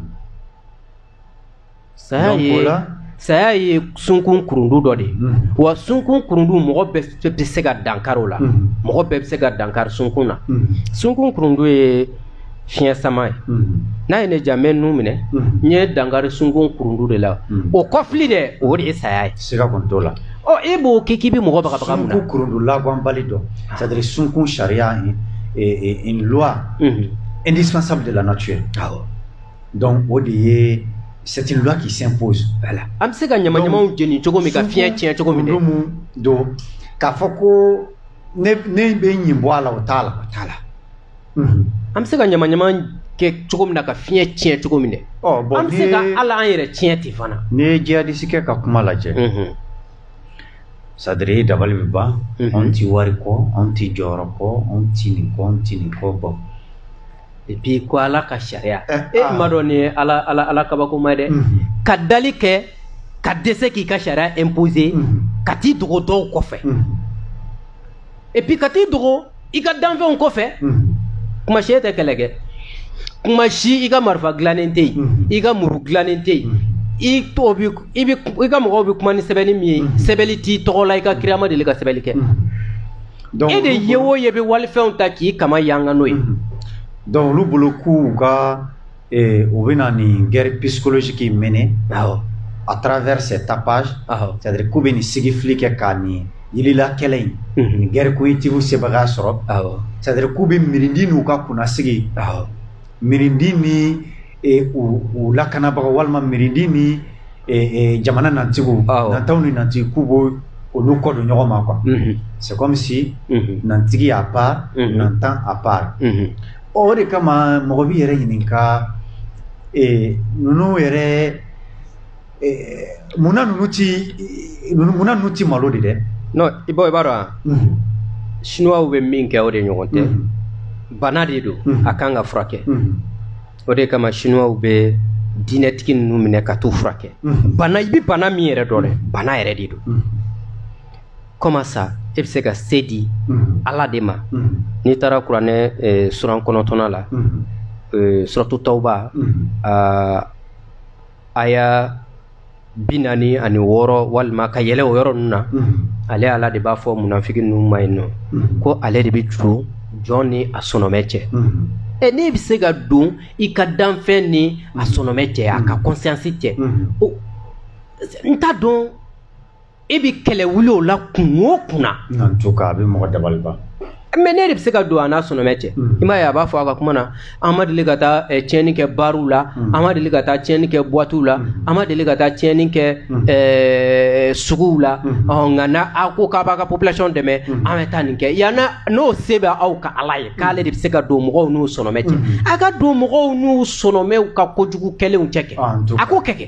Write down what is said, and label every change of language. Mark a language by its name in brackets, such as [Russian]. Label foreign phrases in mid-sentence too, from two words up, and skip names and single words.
[Bambara] saya ye sunkun kurundu dɔ de wa sunkun kurundu mɔgɔ bɛɛ bɛ se ka dankari o la mɔgɔ bɛɛ bɛ se ka dankari sunkun na sunkun kurundu ye fiɲɛ sama ye n'a ye ne jamɛ nu minɛ n ye dankari sunkun kurundu de la o kɔfili dɛ o de ye saya ye siga kɔni t'o la e b'o k'i bɛ mɔgɔ bagabaga mun na sunkun kurundu labanbali dɔ [French] c'est à dire [Bambara] sunkun sariya [French] une loi indispensable de la nature donc [Bambara] o de ye [French] c'est une loi qui s'impose. Voilà. [Bambara] Am se ka ɲama-ɲamaw jeni cogo min ka fiɲɛ tiɲɛ cogo min dɛ. Don k'a fɔ ko ne bɛ ɲin bɔ a la o t'a la. Am se ka ɲama-ɲama kɛ cogo min na ka fiɲɛ tiɲɛ cogo min dɛ. Am se ka ala an yɛrɛ tiɲɛ ten fana. N'i ye jihadisi kɛ ka kuma lajɛ. C'est-à-dire dabali bɛ ban. Anw ti wari kɔ, anw ti jɔyɔrɔ kɔ, anw ti nin kɔ, anw ti nin kɔ bɔ. [French] Et puis [Bambara] ko ala ka sariya ma dɔn ni ala kabako ma dɛ ka dali kɛ ka dɛsɛ k'i ka sariya imposer ka t'i dogo dɔw kɔfɛ [French] et puis [Bambara] ka t'i dogo i ka danfɛnw kɔfɛ kuma si tɛ kɛlɛ kɛ kuma si i ka marifa dilannen tɛ yen i ka muru dilannen tɛ yen i ka mɔgɔw bɛ kuma ni sɛbɛnni min ye sɛbɛnni t'i tɔgɔ la i ka kira ma deli ka sɛbɛnni kɛ e de ye o ye bɛ walifɛnw ta k'i kama yanga n'o ye. Donc olu bolo k'u ka u bɛna nin [French] guerre psychologique mener à travers ces tapages c'est-à-dire [Bambara] k'u bɛ nin sigifili kɛ k'a nin yilila kɛlɛ in nin [French] guerre cognitive [Bambara] sebaga sɔrɔ c'est-à-dire k'u bɛ mirindi n'u ka kunnasigi mirindi ni u lakanabaga walima mirindi ni jamana nantigiw nantaw ni nantigi k'u b'o olu kɔ don ɲɔgɔn ma [French] quoi c'est comme si [Bambara] nantigi [French] à part [Bambara] nantan [French] à part. [Bambara] O de kama mɔgɔ b'i yɛrɛ ɲininka ninnu yɛrɛ munna ninnu ti malo de dɛ. non i b'a dɔn chinois bɛ min kɛ o de ɲɔgɔn tɛ bana de don a kan ka furakɛ o de kama chinois bɛ diinɛtigi ninnu minɛ ka t'u furakɛ bana i bɛ bana min yɛrɛ dɔn dɛ bana yɛrɛ de don [French] comment ça [Bambara] e bɛ se ka se di ala de ma n'i taara kuranɛ suran 9 la suratu tawba aya 46 walima ka yɛlɛ o yɔrɔ ninnu na ale ala de b'a fɔ munafiki ninnu ma yen nɔ ko ale de bɛ juru jɔn ni a sɔnɔmɛ cɛ n'e bɛ se ka don i ka danfɛn ni a sɔnɔmɛ cɛ a ka conscience cɛ n t'a dɔn e bɛ kɛlɛ wuli o la kun o kunna. [French] en tout cas [Bambara] a bɛ mɔgɔ dabali ban. mais ne de bɛ se ka don a n'a sɔnɔmɛ cɛ i m'a ye a b'a fɔ a ka kuma na an ma deli ka taa tiɲɛni kɛ baariw la an ma deli ka taa tiɲɛni kɛ boîtiw la an ma deli ka taa tiɲɛni kɛ suguw la nka n'a ko k'a b'a ka population dɛmɛ an bɛ taa nin kɛ yan n'o se bɛ aw ka ala ye k'ale de bɛ se ka don mɔgɔw n'u sɔnɔmɛ cɛ a ka don mɔgɔw n'u sɔnɔmɛw ka kojugu kɛlenw cɛ kɛ a k'o kɛ.